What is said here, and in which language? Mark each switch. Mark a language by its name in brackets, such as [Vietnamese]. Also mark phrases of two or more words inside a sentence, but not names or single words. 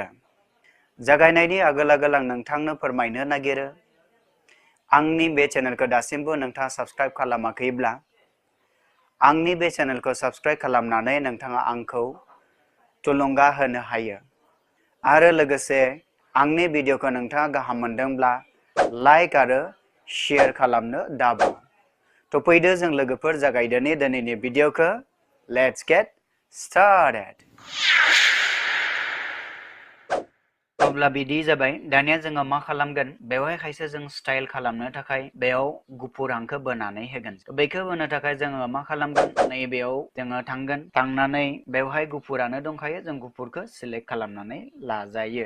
[Bodo] जागायनायनि आगोल आं नोंथांनो फोरमायनो नागिरो आंनि बे चेनेलखौ दासिमबो नोंथाङा साबस्क्राइब खालामाखैब्ला आंनि बे चेनेलखौ साबस्क्राइब खालामनानै नोंथाङा आंखौ थुलुंगा होनो हायो। आरो लोगोसे आंनि भिडिअखौ नोंथाङा गाहाम मोनदोंब्ला लाइक आरो शेयर खालामनो दाबाव। तो फैदो जों लोगोफोर जागायदोनि दिनैनि भिडिअखौ। [English] Let's get started. [Bodo] अब्ला बिदि जाबाय। दानिया जोङो मा खालामगोन? बेवहाय खायसे जों स्टाइल खालामनो थाखाय बेयाव गुफुर हांखो बोनानै होगोन। बेखौ होनो थाखाय जोङो मा खालामगोन? नैबेयाव जोङो थांगोन। थांनानै बेवहाय गुफुरानो दंखायो, जों गुफुरखौ सिलेक्ट खालामनानै लाजायो।